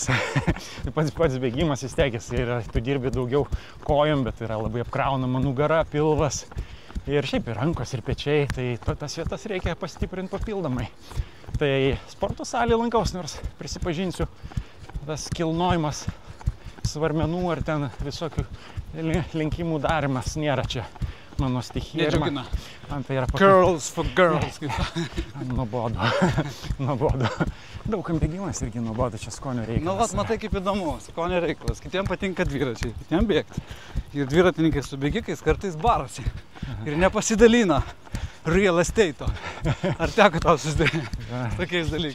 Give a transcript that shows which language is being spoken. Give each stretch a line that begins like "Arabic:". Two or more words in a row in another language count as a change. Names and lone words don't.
Lithuanian: Pats bėgimas vis tiek, tu dirbi daugiau kojom, bet yra labai apkraunama nugara, pilvas ir šiaip ir rankos ir pečiai, tai tas vietas reikia pastiprinti papildomai. Tai sporto salėje lankaus, nors prisipažinsiu, tas kilnojimas svarmenų ar ten visokių lenkimų darimas nėra čia mano stichija. Nedžiugina. Man tai yra
English: Girls for girls.
Lithuanian: Nuobodu. Daugam bėgimas irgi nuobodu, čia skonio reikalas. Matai kaip įdomu, skonio reikalas. Kitiems patinka dviračiai, kitiems bėgti. Ir dviratininkai su bėgikais kartais barasi. Ir nepasidalina
English: real estate.
Lithuanian: Ar teko tau susidaryti tokiais dalykais?